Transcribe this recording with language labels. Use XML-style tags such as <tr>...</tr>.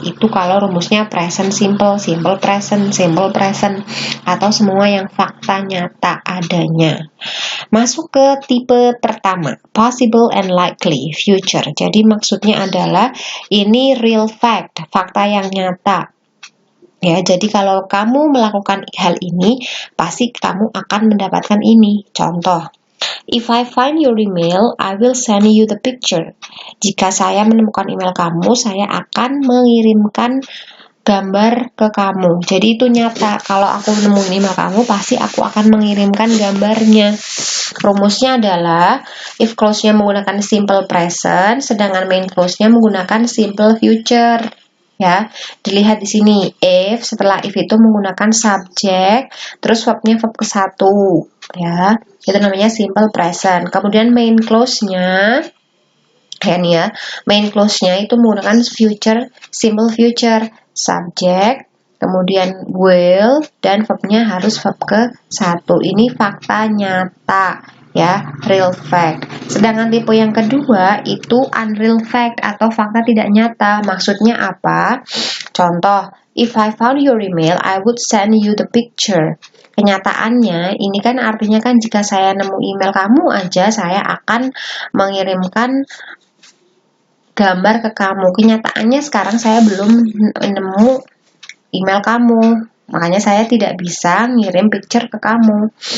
<id>Itu kalau rumusnya present simple present, atau semua yang fakta nyata adanya. Masuk ke tipe pertama, possible and likely future. Jadi maksudnya adalah ini real fact, fakta yang nyata. Ya, jadi kalau kamu melakukan hal ini, pasti kamu akan mendapatkan ini. Contoh,</id> <en>if I find your email, I will send you the picture.</en> <id>Jika saya menemukan email kamu, saya akan mengirimkan gambar ke kamu. Jadi itu nyata. Kalau aku menemukan email kamu, pasti aku akan mengirimkan gambarnya. Rumusnya adalah if clause-nya menggunakan simple present, sedangkan main clause-nya menggunakan simple future. Ya, dilihat di sini, if setelah if itu menggunakan subjek, terus verbnya verb ke-1, ya, itu namanya simple present. Kemudian main clause-nya, main clause-nya itu menggunakan future, simple future, subjek, kemudian will, dan verbnya harus verb ke-1. Ini fakta nyata, ya, real fact. Sedangkan tipe yang kedua itu unreal fact atau fakta tidak nyata. Maksudnya apa? Contoh,</id> <en>if I found your email, I would send you the picture.</en> <id>Kenyataannya, ini kan artinya kan jika saya nemu email kamu aja, saya akan mengirimkan gambar ke kamu. Kenyataannya sekarang saya belum nemu email kamu, makanya saya tidak bisa ngirim picture ke kamu.</id>